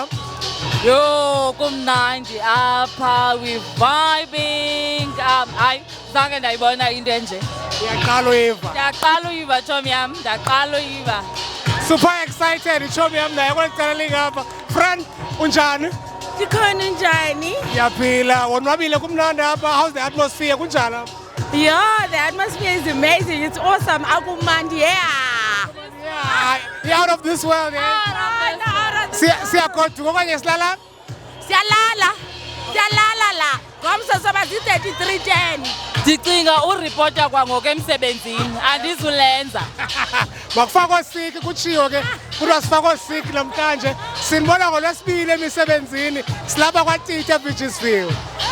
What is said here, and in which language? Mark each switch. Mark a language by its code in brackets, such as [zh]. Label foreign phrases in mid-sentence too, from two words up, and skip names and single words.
[xh] Yo kumnandi apha [en] we vibing. [xh] Hayi zange ndayibona into enje. Ndiyaqala uyiva. Ndiyaqala uyiva Tommy yam, ndiyaqala uyiva. [en] Super excited [xh] ichomi yam naye kweli cala lingapha. Friend unjani? Ndikhona njani? Ndiyaphila. Wonwabile kumnandi apha. [en] How's the atmosphere [xh] kunjani apha? [en] Yeah, the atmosphere is amazing. It's awesome. Akumandi, yeah. You're out of this world, yeah? [xh] Siyagoduka okanye silala? Siyalala. Siyalala la. Ngomso soba zi-33:10. Ndicinga uripota kwangoku emsebenzini andizulenza. Makufakwa sick kutshiwo ke kuthiwa sifakwa sick namhlanje sinibona ngolwesibili emisebenzini silapha kwaTita eVictorsville.